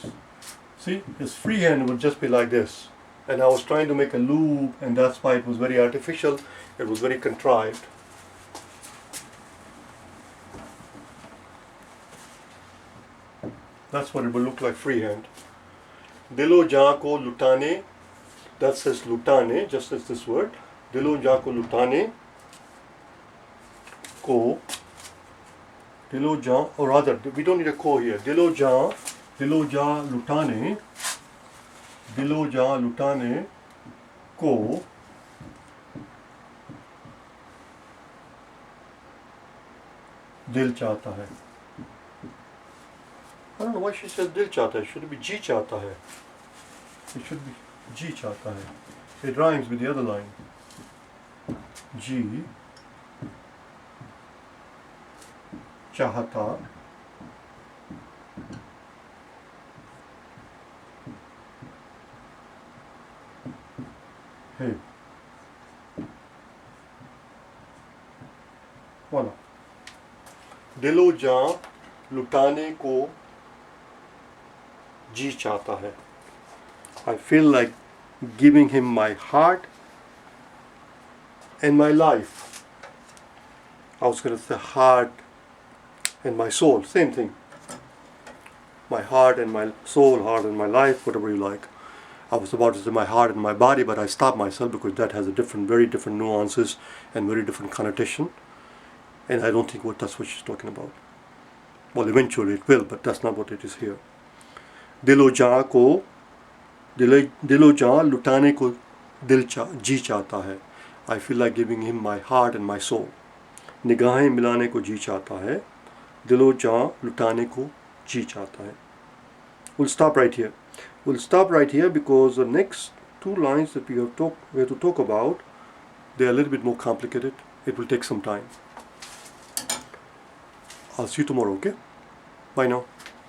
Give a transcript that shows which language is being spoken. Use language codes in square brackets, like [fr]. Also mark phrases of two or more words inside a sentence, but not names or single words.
[en] See, his freehand would just be like this. And I was trying to make a loop, and that's why it was very artificial, it was very contrived. That's what it would look like freehand. [ur] دل و جاں کو لٹانے, [en] that says lutane, just as this word. [ur] دل و جاں کو لٹانے کو, دل و جاں, [en] or rather, we don't need a ko here. [ur] دل و جاں لٹانے کو دل چاہتا ہے. [en] I don't know why she says [ur] دل چاہتا ہے. [en] Should it be [ur] جی چاہتا ہے? [en] It should be [ur] جی چاہتا ہے. [en] It rhymes with the other line. [ur] جی چاہتا ہے. [en] Voilà. [ur] دل و جاں لٹانے کو جی چاہتا ہے. [en] I feel like giving him my heart and my life. I was going to say heart and my soul, same thing. My heart and my soul, heart and my life, whatever you like. I was about to say my heart and my body, but I stopped myself because that has a very different nuances and very different connotation. And I don't think that's what she's talking about. Well, eventually it will, but that's not what it is here. [ur] دل و جاں لٹانے کو جی چاہتا ہے. [en] I feel like giving him my heart and my soul. [ur] نگاہیں ملانے کو جی چاہتا ہے. دل و جاں لٹانے کو جی چاہتا ہے. [en] We'll stop right here. We'll stop right here because the next two lines that we have to talk about, they're a little bit more complicated. It will take some time. I'll see you tomorrow, okay? Bye now.